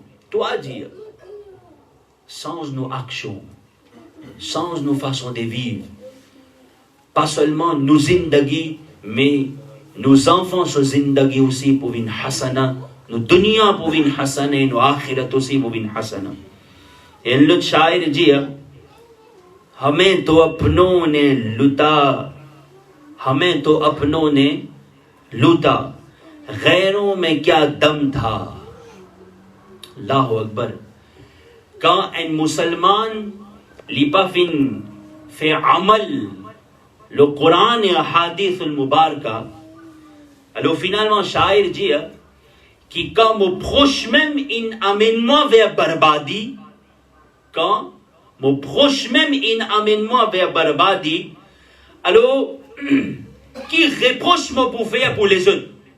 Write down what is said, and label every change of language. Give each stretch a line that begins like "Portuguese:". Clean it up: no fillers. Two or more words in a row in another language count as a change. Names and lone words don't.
French: Toi dire, change nos actions, change nos façons de vivre. Pas seulement nos zindagi, mais nos enfants sont zindagi aussi pour une hasana, nos dunya pour une hasana et nos akhirat aussi pour une hasana. Et le shair dit,
Hindi: हमें तो अपनों ने लूटा, हमें तो अपनों ने लूटा, गैरों में क्या दम था.
Arabic: अल्लाहु अकबर.
French: Quand un musulman lit pas fait amal le Coran et le
Arabic: الحديث المباركة,
French: alors finalement shair dit que quand mon proche même il amène-moi vers barbadi, quand mon proche même il amène-moi vers barbadi, alors qui reproche-moi pour faire pour les autres?